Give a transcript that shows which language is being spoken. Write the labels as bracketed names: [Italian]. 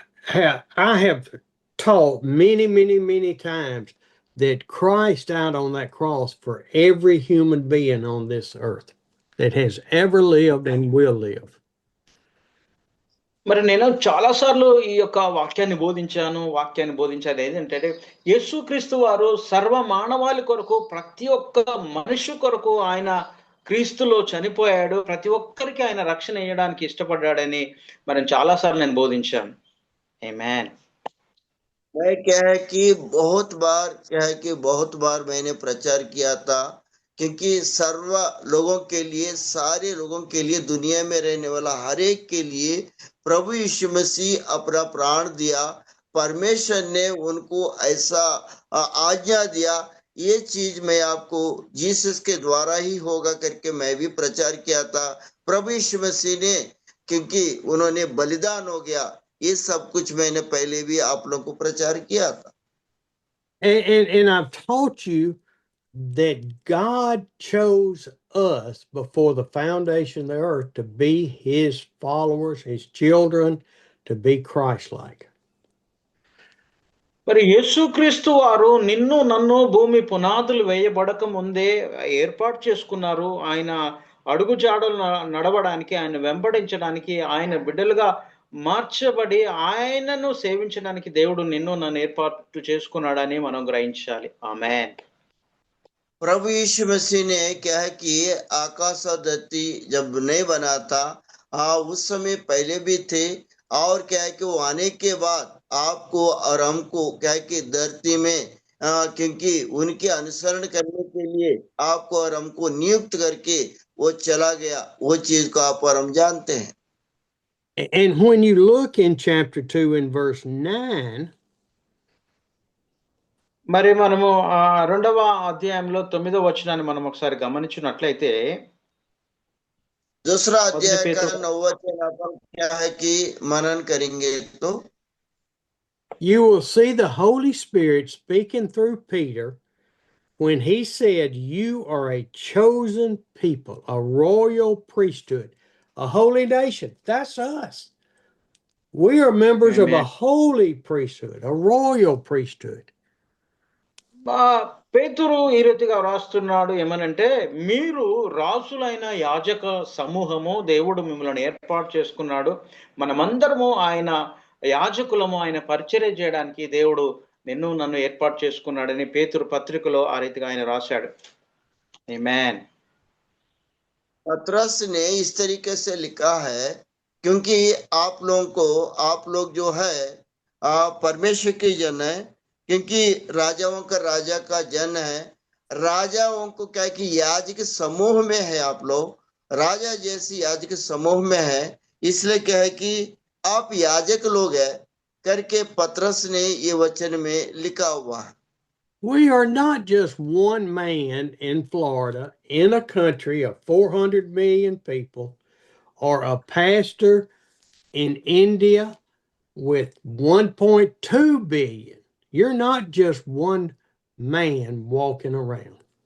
[English] I have taught many times that Christ died on that cross for every human being on this earth that has ever lived and will live. [Telugu] మరి నేను చాలా సార్లు ఈ యొక్క వాక్యాన్ని బోధించాను. ఏంటంటే యేసుక్రీస్తు వారు సర్వ మానవాళి కొరకు, ప్రతి ఒక్క మనిషి కొరకు ఆయన క్రీస్తులో చనిపోయాడు, ప్రతి ఒక్కరికి ఆయన రక్షణ ఇవ్వడానికి ఇష్టపడ్డాడని మరి చాలా సార్లు నేను బోధించాను. ఆమేన్. [Hindi] मैं क्या है कि बहुत बार मैंने प्रचार किया था, क्योंकि सर्व लोगों के लिए, सारे लोगों के लिए, दुनिया में रहने वाला हर एक के लिए प्रभु यीशु मसीह अपना प्राण दिया, परमेश्वर ने उनको ऐसा आज्ञा दिया, ये चीज मैं आपको जीसस के द्वारा ही होगा करके मैं भी प्रचार किया था. प्रभु यीशु मसीह ने, क्योंकि उन्होंने बलिदान हो गया, ये सब कुछ मैंने पहले भी आप लोगों को प्रचार किया था. [English] And I've taught you that God chose us before the foundation of the earth to be his followers, his children, to be Christ-like. [Telugu] మరి యేసుక్రీస్తు వారు నిన్ను నన్ను భూమి పునాదులు వేయబడక ముందే ఏర్పాటు చేసుకున్నారు. ఆయన అడుగు జాడలు నడవడానికి, ఆయన వెంబడించడానికి, ఆయన బిడ్డలుగా మార్చబడి ఆయనను సేవించడానికి దేవుడు నిన్ను నన్ను ఏర్పాటు చేసుకున్నాడని మనం గ్రహించాలి. ఆమేన్. [Hindi] प्रभु यीशु मसीह ने क्या है कि आकाश और धरती जब नहीं बना था, उस समय पहले भी थे, और क्या है कि वो आने के बाद आपको और हमको क्या है कि धरती में क्योंकि उनके अनुसरण करने के लिए आपको और हमको नियुक्त करके वो चला गया। वो चीज को आप और हम जानते हैं। [English] And when you look in chapter 2 and verse 9, [Telugu] మరి మనము 2వ అధ్యాయంలో 9వ వచనాన్ని మనం ఒకసారి గమనించినట్లయితే, [Hindi] दूसरा अध्याय का 9 वचन अपन क्या है कि मनन करेंगे तो [English] you will see the Holy Spirit speaking through Peter when he said, "You are a chosen people, a royal priesthood, a holy nation." That's us. We are members of a Amen. holy priesthood, a royal priesthood. [Telugu] పేతురు ఈ రీతిగా వ్రాస్తున్నాడు ఏమనంటే, మీరు రాజులైన యాజక సమూహము, దేవుడు మిమ్మల్ని ఏర్పాటు చేసుకున్నాడు, మనమందరము ఆయన యాజకులము, ఆయన పరిచర్య చేయడానికి దేవుడు నిన్ను నన్ను ఏర్పాటు చేసుకున్నాడని పేతురు పత్రికలో ఆ రీతిగా ఆయన రాశాడు. ఆమేన్. [Hindi] पतरस ने इस तरीके से लिखा है, क्योंकि आप लोग जो है परमेश्वर के जन है, क्योंकि राजाओं का राजा का जन है। राजाओं को क्या है कि याजक समूह में है, आप लोग राजा जैसी याजक समूह में है, इसलिए क्या है कि आप याजक लोग है करके पतरस ने ये वचन में लिखा हुआ है। [English] We are not just one man in Florida in a country of 400 million people, or a pastor in India with 1.2 billion. You're not just one man walking around.